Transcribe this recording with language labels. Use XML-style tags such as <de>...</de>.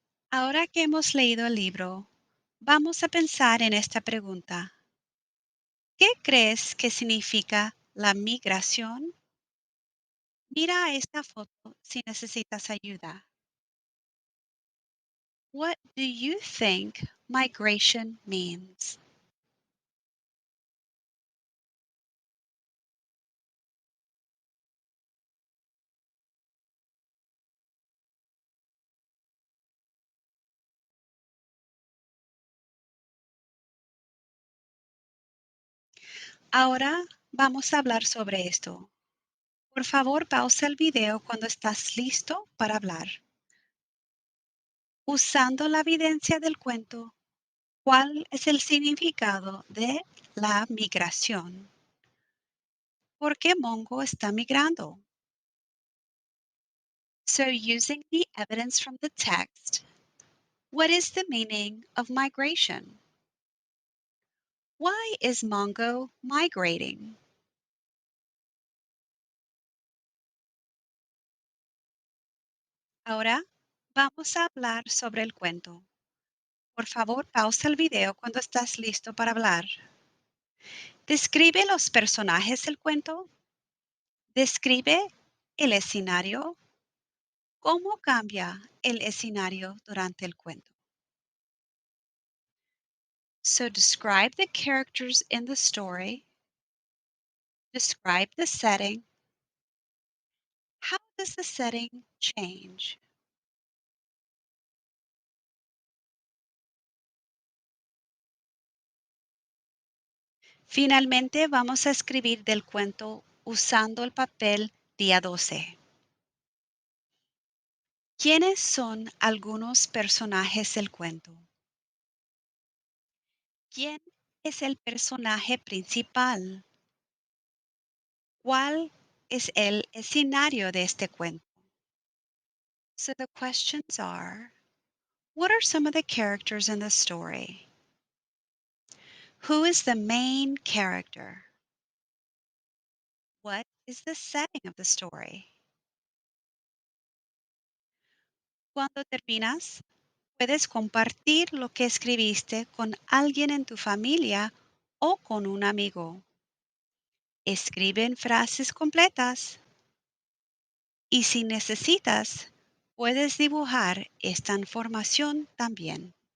<es>Ahora que hemos leído el libro, vamos a pensar en esta pregunta. ¿Qué crees que significa la migración? Mira esta foto si necesitas ayuda.</es> <en>What do you think migration means?</en> <es>Ahora vamos a hablar sobre esto. Por favor, pausa el video cuando estás listo para hablar. Usando la evidencia del cuento, ¿cuál es el significado de la migración? ¿Por qué Mongo está migrando?</es> <en>So, using the evidence from the text, what is the meaning of migration? Why is Mongo migrating?</en> <es>Ahora vamos a hablar sobre el cuento. Por favor, pausa el video cuando estás listo para hablar. Describe los personajes del cuento. Describe el escenario. ¿Cómo cambia el escenario durante el cuento?</es> <en>So describe the characters in the story. Describe the setting. How does the setting change?</en> <es>Finalmente vamos a escribir del cuento usando el papel día 12. ¿Quiénes son algunos personajes del cuento? ¿Quién es el personaje principal? ¿Cuál es el escenario de este cuento?</es> <en>So the questions are, what are some of the characters in the story? Who is the main character? What is the setting of the story?</en> <es>Cuando terminas, puedes compartir lo que escribiste con alguien en tu familia o con un amigo. Escriben frases completas y si necesitas, puedes dibujar esta información también.</es>